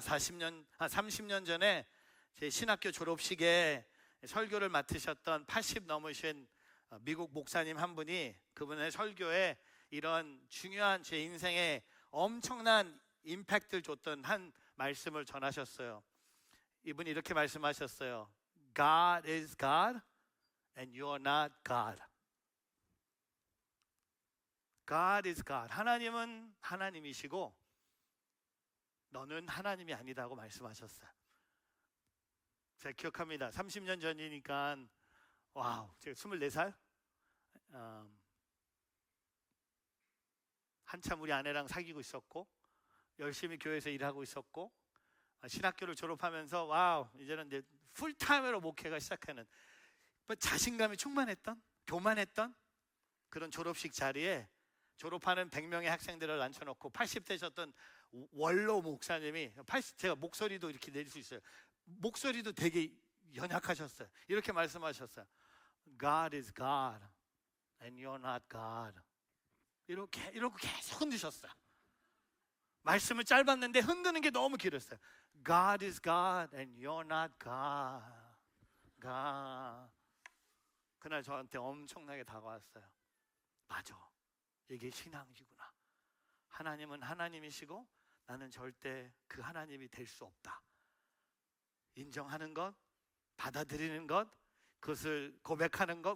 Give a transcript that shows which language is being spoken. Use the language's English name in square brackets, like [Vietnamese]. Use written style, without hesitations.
[Korean] 30년 전에 제 신학교 졸업식에 설교를 맡으셨던 80 넘으신 미국 목사님 한 분이, 그분의 설교에 이런 중요한 제 인생에 엄청난 임팩트를 줬던 한 말씀을 전하셨어요. 이분이 이렇게 말씀하셨어요. [English] God is God and you are not God. God is God. [Korean] 하나님은 하나님이시고 너는 하나님이 아니다고 말씀하셨어요. 제가 기억합니다. 30년 전이니까 와우, 제가 24살? 한참 우리 아내랑 사귀고 있었고 열심히 교회에서 일하고 있었고 신학교를 졸업하면서 와우, 이제는 이제 풀타임으로 목회가 시작하는, 자신감이 충만했던, 교만했던 그런 졸업식 자리에 졸업하는 100명의 학생들을 앉혀놓고 80대셨던 원로 목사님이, 제가 목소리도 이렇게 낼 수 있어요. 목소리도 되게 연약하셨어요. 이렇게 말씀하셨어요. [English] God is God and you're not God. [Korean] 이렇게 계속 흔드셨어요. 말씀을 짧았는데 흔드는 게 너무 길었어요. [English] God is God and you're not God. God. [Korean] 그날 저한테 엄청나게 다가왔어요. 맞아, 이게 신앙이구나. 하나님은 하나님이시고 나는 절대 그 하나님이 될 수 없다. 인정하는 것, 받아들이는 것, 그것을 고백하는 것.